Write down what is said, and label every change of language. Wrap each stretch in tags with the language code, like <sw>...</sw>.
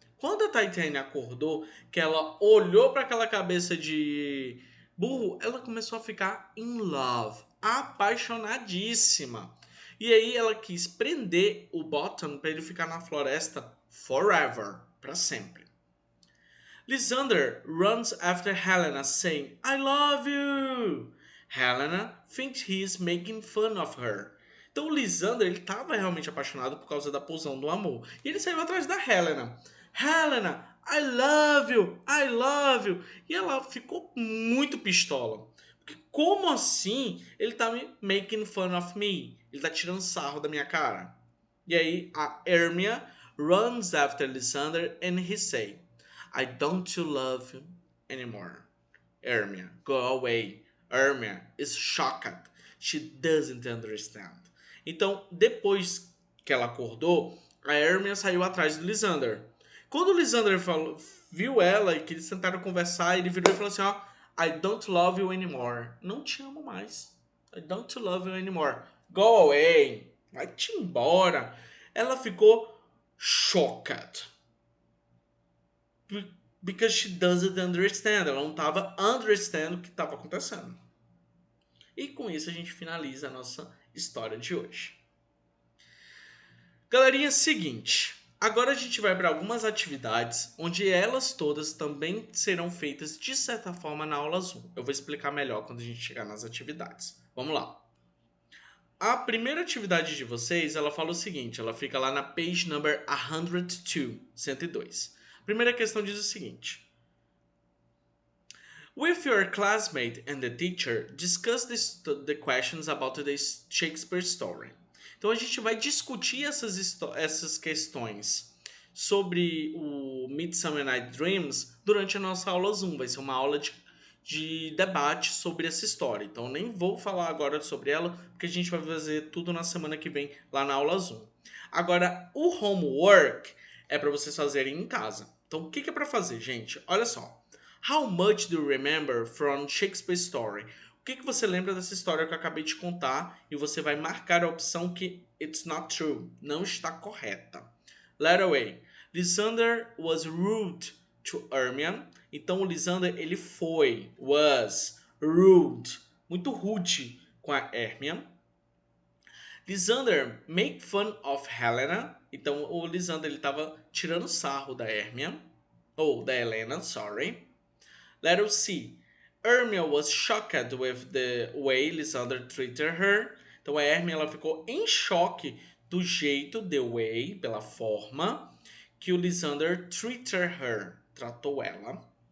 <pt>Quando a Titania acordou, que ela olhou para aquela cabeça de burro, ela começou a ficar</pt> <en>in love,</en> <pt>apaixonadíssima. E aí ela quis prender o Bottom para ele ficar na floresta forever, para sempre.</pt> <en>Lysander runs after Helena saying, I love you! Helena thinks he is making fun of her.</en> <pt>Então o Lysander, ele estava realmente apaixonado por causa da poção do amor. E ele saiu atrás da Helena. Helena,</pt> <en>I love you! I love you!</en> <pt>E ela ficou muito pistola. Porque como assim ele tá me</pt> <en>making fun of me?</en> <pt>Ele tá tirando sarro da minha cara. E aí a</pt> <en>Hermia runs after Lysander and he say, I don't love you anymore. Hermia, go away. Hermione is shocked. She doesn't understand.</en> <pt>Então, depois que ela acordou, a Hermione saiu atrás do Lysander. Quando o Lysander viu ela e que eles tentaram conversar, ele virou e falou assim, ó,</pt> <en>I don't love you anymore.</en> <pt>Não te amo mais.</pt> <en>I don't love you anymore. Go away.</en> <pt>Vai-te embora. Ela ficou shocked.</pt> <en>Because she doesn't understand.</en> <pt>Ela não estava understand o que estava acontecendo. E com isso a gente finaliza a nossa história de hoje. Galerinha, seguinte. Agora a gente vai para algumas atividades onde elas todas também serão feitas de certa forma na aula Zoom. Eu vou explicar melhor quando a gente chegar nas atividades. Vamos lá. A primeira atividade de vocês, ela fala o seguinte, ela fica lá na page number 102, 102. A primeira questão diz o seguinte.</pt> <en>With your classmate and the teacher, discuss the questions about the Shakespeare story.</en> <pt>Então a gente vai discutir essas questões sobre o Midsummer Night Dreams durante a nossa aula Zoom. Vai ser uma aula de debate sobre essa história. Então nem vou falar agora sobre ela, porque a gente vai fazer tudo na semana que vem lá na aula Zoom. Agora, o homework é para vocês fazerem em casa. Então o que é para fazer, gente? Olha só.</pt> <en>How much do you remember from Shakespeare story?</en> <pt>O que você lembra dessa história que eu acabei de contar? E você vai marcar a opção que</pt> <en>it's not true,</en> <pt>não está correta.</pt> <en>Letter A. Lysander was rude to Hermione.</en> <pt>Então o Lysander ele</pt> <en>was rude,</en> <pt>muito rude com a Hermione.</pt> <en>Lysander make fun of Helena.</en> <pt>Então o Lysander ele estava tirando sarro da Hermione ou da Helena, sorry.</pt> <en>Letter C. Hermione was shocked with the way Lysander treated her.</en> <pt>Então a Hermione ela ficou em choque do jeito,</pt> <en>the way,</en> <pt>pela forma que o Lysander</pt> <en>treated her,</en> <pt>tratou ela.</pt>